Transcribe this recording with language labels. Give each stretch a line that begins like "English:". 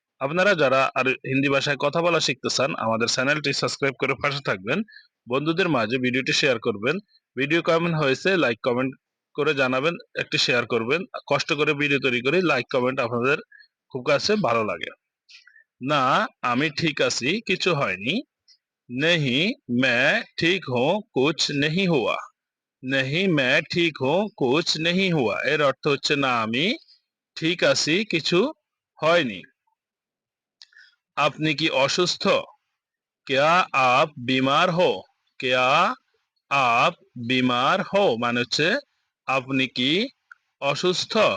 Bangla: আপনারা যারা আর হিন্দি ভাষায় কথা বলা শিখতে চান, আমাদের চ্যানেলটি সাবস্ক্রাইব করে পাশে থাকবেন। বন্ধুদের মাঝে ভিডিওটি শেয়ার করবেন। ভিডিও কেমন হয়েছে লাইক কমেন্ট করে জানাবেন, একটি শেয়ার করবেন। কষ্ট করে ভিডিও তৈরি করি, লাইক কমেন্ট আপনাদের খুব কাছে ভালো লাগে। না, আমি ঠিক আছি, কিছু হয়নি।
Hindi: नहीं मैं ठीक हूँ, कुछ नहीं हुआ। नहीं मैं ठीक हूँ, कुछ नहीं हुआ
Bangla: এর অর্থ হচ্ছে না আমি ঠিক আছি, কিছু হয়নি। আপনি কি অসুস্থ?
Hindi: क्या आप बीमार हो? क्या आप बीमार हो
Bangla: মানে হচ্ছে আপনি কি অসুস্থ?